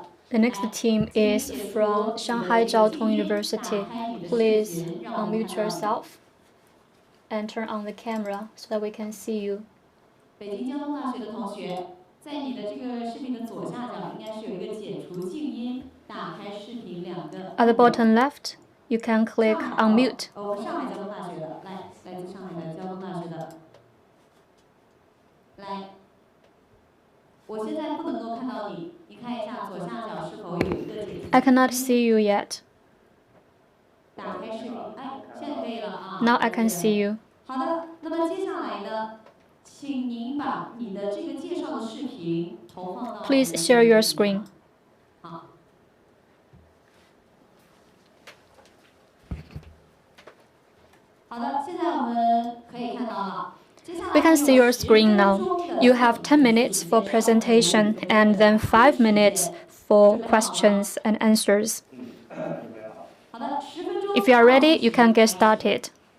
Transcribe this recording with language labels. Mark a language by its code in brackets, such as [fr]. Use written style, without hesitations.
[en] The next team is from Shanghai Jiao Tong University. Please unmute yourself and turn on the camera so that we can see you. [zh] 北京交通大学的同学，在你的这个视频的左下角应该是有一个解除静音、打开视频两个。 [en] At the bottom left, you can click unmute. [zh] 我们上海交通大学的，来自上海的交通大学的，来，我现在不能够看到你，你看一下左下角是否有一个解除。 [en] I cannot see you yet. [zh] 打开视频，哎，现在可以了啊。 [en] Now I can see you. [zh] 好的，那么接下来呢？请您把你的这个介绍的视频投放到。 [en] Please share your screen. [zh] 好。好的，现在我们可以看到了。 [en] We can see your screen now. You have 10 minutes for presentation and then 5 minutes for questions and answers. If you are ready, you can get started.